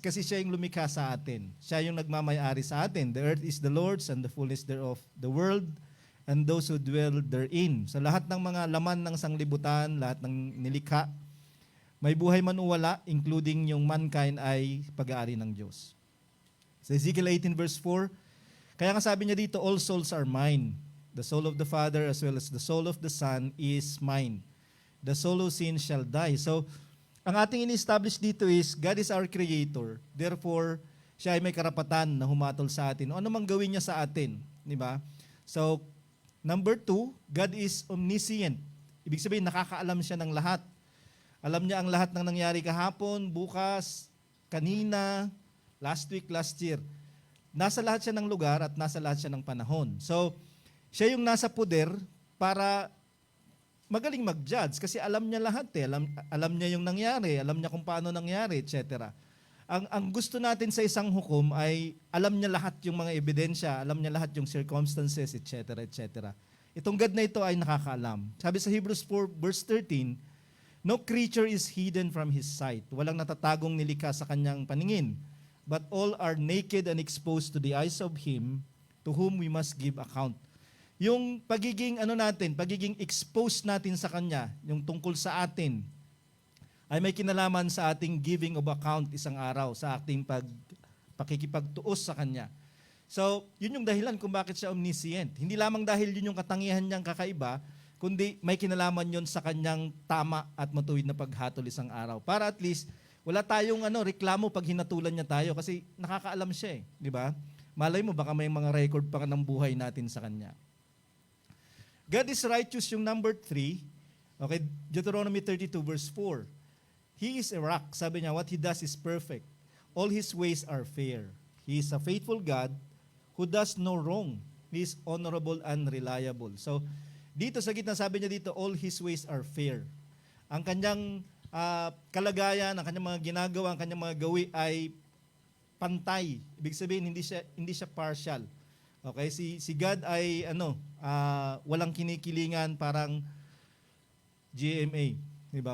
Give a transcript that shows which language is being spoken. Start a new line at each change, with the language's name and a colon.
Filipino: Kasi siya yung lumikha sa atin. Siya yung nagmamayari sa atin.
English: The earth is the Lord's and the fullness thereof, the world and those who dwell therein.
Filipino: So lahat ng mga laman ng sanglibutan, lahat ng nilikha, may buhay man o wala,
English: including yung mankind,
Filipino: ay pag-aari ng Diyos. Sa Ezekiel 18 verse 4, kaya nga sabi niya dito,
English: all souls are mine. The soul of the Father as well as the soul of the Son is mine. The soul who sins shall die. So,
Filipino: ang ating in-establish dito
English: is, God is our creator.
Filipino: Therefore, siya ay may karapatan na humatol sa atin. O ano mang gawin niya sa atin. Di ba?
English: So, number 2, God is omniscient.
Filipino: Ibig sabihin, nakakaalam siya ng lahat. Alam niya ang lahat ng nangyari kahapon, bukas, kanina,
English: last week, last year.
Filipino: Nasa lahat siya ng lugar at nasa lahat siya ng panahon. So, siya yung nasa poder para magaling mag-judge kasi alam niya lahat eh. Alam niya yung nangyari, alam niya kung paano nangyari, etc. Ang gusto natin sa isang hukom ay alam niya lahat yung mga ebidensya, alam niya lahat yung circumstances, etc. etc. Itong God na ito ay nakakaalam. Sabi sa
English: Hebrews 4 verse 13, no creature is hidden from His sight.
Filipino: Walang natatagong nilikha sa kanyang paningin.
English: But all are naked and exposed to the eyes of Him to whom we must give account.
Filipino: Yung pagiging pagiging exposed natin sa Kanya, yung tungkol sa atin, ay may kinalaman sa ating
English: giving of account
Filipino: isang araw, sa ating pakikipagtuos sa Kanya. So, yun yung dahilan kung bakit siya omniscient. Hindi lamang dahil yun yung katangian niyang kakaiba, kundi may kinalaman yun sa Kanyang tama at matuwid na paghatol isang araw. Para at least, wala tayong reklamo pag hinatulan niya tayo kasi nakakaalam siya eh, di ba? Malay mo, baka may mga record pa ng buhay natin sa Kanya.
English: God is righteous yung number 3. Okay, Deuteronomy 32 verse 4. He is a rock.
Filipino: Sabi niya,
English: what He does is perfect. All His ways are fair. He is a faithful God who does no wrong. He is honorable and reliable.
Filipino: So, dito sa gitna, sabi niya dito,
English: all His ways are fair.
Filipino: Ang kanyang kalagayan, ang kanyang mga ginagawa, ang kanyang mga gawi ay pantay. Ibig sabihin, hindi siya partial. Okay, si God ay walang kinikilingan, parang GMA, 'di ba?